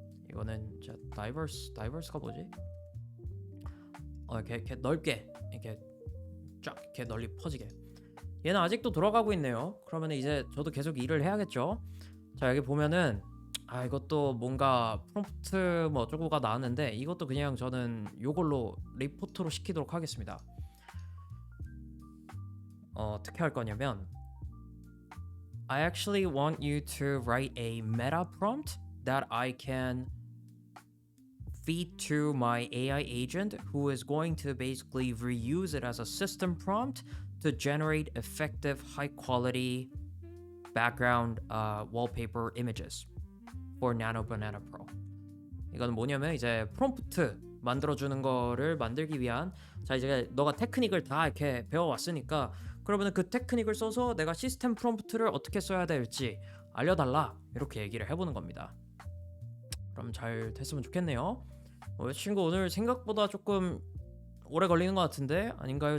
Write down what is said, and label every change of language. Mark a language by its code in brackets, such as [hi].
[ko] 이거는 진짜 다이버스가 뭐지? 이렇게 넓게 이렇게 쫙 이렇게 널리 퍼지게. 얘는 아직도 돌아가고 있네요. 그러면 이제 저도 계속 일을 해야겠죠. 자, 여기 보면은 이것도 뭔가 프롬프트 뭐 어쩌고가 나왔는데 이것도 그냥 저는 요걸로 리포트로 시키도록 하겠습니다. 어떻게 할 거냐면 [en] I actually want you to write a meta prompt that I can feed to my AI agent who is going to basically reuse it as a system prompt to generate effective high quality background wallpaper images for Nano Banana Pro. [ko] 이건 뭐냐면 이제 프롬프트 만들어주는 거를 만들기 위한 자 이제 너가 테크닉을 다 이렇게 배워왔으니까 그러면 그 테크닉을 써서 내가 시스템 프롬프트를 어떻게 써야 될지 알려달라 이렇게 얘기를 해보는 겁니다. 그럼 잘 됐으면 좋겠네요. 이 친구 오늘 생각보다 조금 오래 걸리는 것 같은데 아닌가요?